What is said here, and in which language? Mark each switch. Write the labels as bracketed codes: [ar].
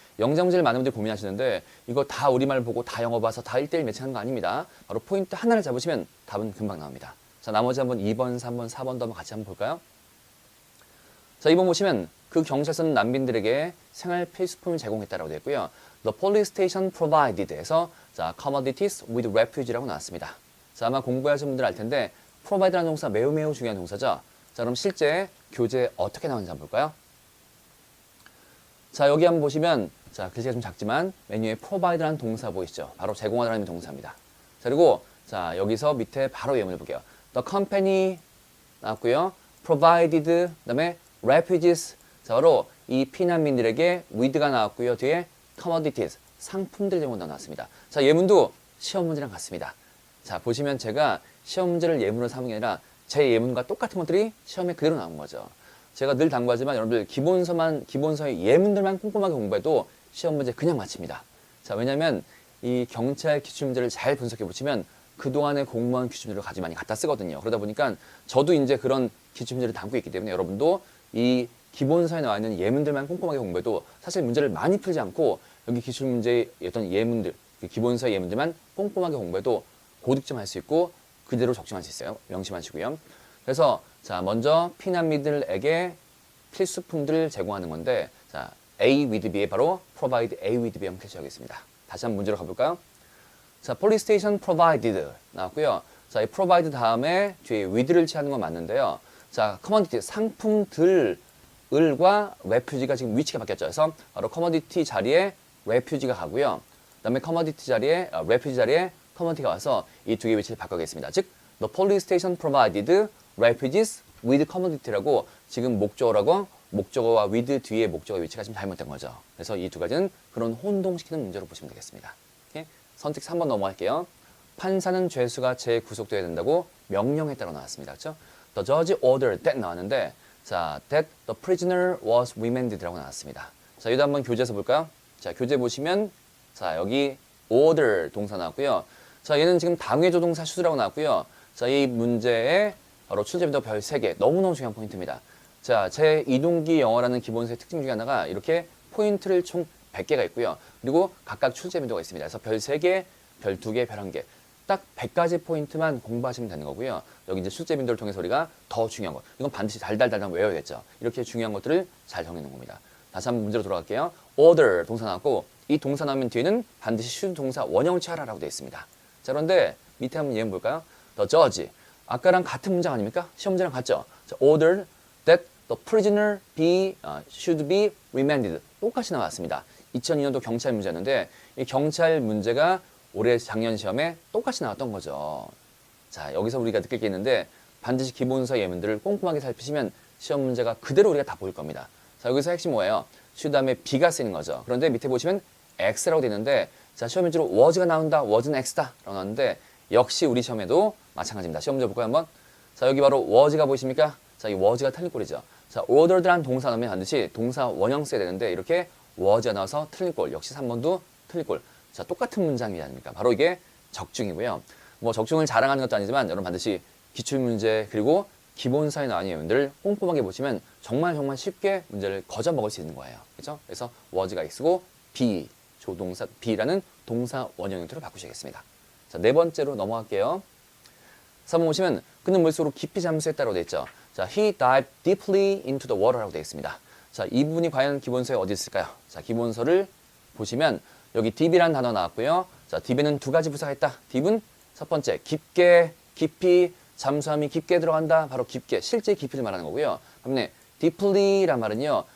[ko] 영작 문제를 많은 분들이 고민하시는데 이거 다 우리말 보고 다 영어 봐서 다 1대1 매칭하는 거 아닙니다. 바로 포인트 하나를 잡으시면 답은 금방 나옵니다. 자, 나머지 한번 2번, 3번, 4번도 한번 같이 한번 볼까요? 자, 2번 보시면 그 경찰서는 난민들에게 생활 필수품을 제공했다라고 되어 있고요. [en] The police station provided에서 자, commodities with refuge [ko] 라고 나왔습니다. 자, 아마 공부하신 분들 알 텐데 provide라는 동사 매우 중요한 동사죠. 자, 그럼 실제 교재에 어떻게 나오는지 한번 볼까요? 자, 여기 한번 보시면 자, 글씨가 좀 작지만 메뉴에 provide라는 동사 보이시죠? 바로 제공하다는 동사입니다. 자, 그리고 자, 여기서 밑에 바로 예문을 볼게요. The company 나왔고요. provided, 그다음에 refugees. 자, 바로 이 피난민들에게 with가 나왔고요. 뒤에 commodities, 상품들 제공한다고 나왔습니다. 자, 예문도 시험 문제랑 같습니다. 자, 보시면 제가 시험 문제를 예문으로 삼은 게 아니라 제 예문과 똑같은 것들이 시험에 그대로 나온 거죠. 제가 늘 당부하지만 여러분들 기본서의 예문들만 꼼꼼하게 공부해도 시험 문제 그냥 맞춥니다. 자, 왜냐면 이 경찰 기출문제를 잘 분석해 보시면 그동안의 공무원 기출문제를 가지고 많이 갖다 쓰거든요. 그러다 보니까 저도 이제 그런 기출문제를 담고 있기 때문에 여러분도 이 기본서에 나와 있는 예문들만 꼼꼼하게 공부해도 사실 문제를 많이 풀지 않고 여기 기출문제의 어떤 예문들, 기본서의 예문들만 꼼꼼하게 공부해도 고득점 할 수 있고 그대로 적중할 수 있어요. 명심하시고요. 그래서 자, 먼저 피난민들에게 필수품들을 제공하는 건데 자, A with B에 바로 provide A with B 형태 시작하겠습니다. 다시 한번 문제로 가볼까요? 자, police station provided 나왔고요. 자, 이 provide 다음에 뒤에 with를 취하는 건 맞는데요. 자, commodity 상품들과 refugee가 지금 위치가 바뀌었죠. 그래서 바로 commodity 자리에 refugee가 가고요. 그다음에 commodity 자리에 refugee 자리에 commodity가 와서 이 두 개의 위치를 바꿔야겠습니다. 즉, [en] the police station provided refugees with commodity [ko] 라고 지금 목적어라고 목적어와 with 뒤에 목적어 위치가 지금 잘못된 거죠. 그래서 이 두 가지는 그런 혼동시키는 문제로 보시면 되겠습니다. 오케이? 선택 3번 넘어갈게요. 판사는 죄수가 재구속되어야 된다고 명령했다고 나왔습니다. 그렇죠? [en] The judge ordered that [ko] 나왔는데 자, [en] that the prisoner was remanded [ko] 라고 나왔습니다. 자, 이도 한번 교재에서 볼까요? 자, 교재 보시면 자, 여기 order 동사 나왔고요. 자, 얘는 지금 당해조동사 shoulds라고 나왔고요. 자, 이 문제에 바로 출제문도 별 3개. 너무너무 중요한 포인트입니다. 자, 제 이동기 영어라는 기본서의 특징 중에 하나가 이렇게 포인트를 총 100개가 있고요. 그리고 각각 출제문도가 있습니다. 그래서 별 3개, 별 2개, 별 1개. 딱 100가지 포인트만 공부하시면 되는 거고요. 여기 이제 출제문도를 통해서 우리가 더 중요한 것. 이건 반드시 달달달달 외워야겠죠. 이렇게 중요한 것들을 잘 정해놓은 겁니다. 다시 한번 문제로 돌아갈게요. order 동사 나왔고 이 동사 나오면 뒤에는 반드시 should 동사 원형 취하라라고 되어 있습니다. 자, 그런데 밑에 한번 예문 볼까요? [en] The judge. [ko] 아까랑 같은 문장 아닙니까? 시험 문제랑 같죠? [en] 자, ordered that the prisoner should be remanded. [ko] 똑같이 나왔습니다. 2002년도 경찰 문제였는데 이 경찰 문제가 올해 작년 시험에 똑같이 나왔던 거죠. 자, 여기서 우리가 느낄 게 있는데 반드시 기본서 예문들을 꼼꼼하게 살피시면 시험 문제가 그대로 우리가 다 보일 겁니다. 자, 여기서 핵심 뭐예요? should 다음에 be가 쓰이는 거죠. 그런데 밑에 보시면 x라고 되어 있는데 자, 시험 문제로 was가 나온다, was는 x다 라고 나왔는데 역시 우리 시험에도 마찬가지입니다. 시험 문제 볼까요 한번? 자, 여기 바로 was가 보이십니까? 자, 이 was가 틀린 꼴이죠. 자, ordered란 동사 나오면 반드시 동사 원형 써야 되는데 이렇게 was가 나와서 틀린 꼴. 역시 3번도 틀린 꼴. 자, 똑같은 문장이 아닙니까? 바로 이게 적중이고요. 뭐 적중을 자랑하는 것도 아니지만 여러분 반드시 기출문제 그리고 기본서에 나온 예문들을 꼼꼼하게 보시면 정말 쉽게 문제를 거저 먹을 수 있는 거예요. 그렇죠? 그래서 was가 x고 be, 조동사 be라는 동사 원형 형태로 바꾸시겠습니다. 자, 네 번째로 넘어갈게요. 3번 보시면 그는 물속으로 깊이 잠수했다라고 되어 있죠. [en] 자, he dived deeply into the water [ko] 라고 되어 있습니다. 자, 이 부분이 과연 기본서에 어디 있을까요? 자, 기본서를 보시면 여기 deep이라는 단어 나왔고요. 자, deep에는 두 가지 부사가 있다. deep은 첫 번째 깊게, 깊이, 잠수함이 깊게 들어간다. 바로 깊게, 실제 깊이를 말하는 거고요. 반면에 deeply란 말은요.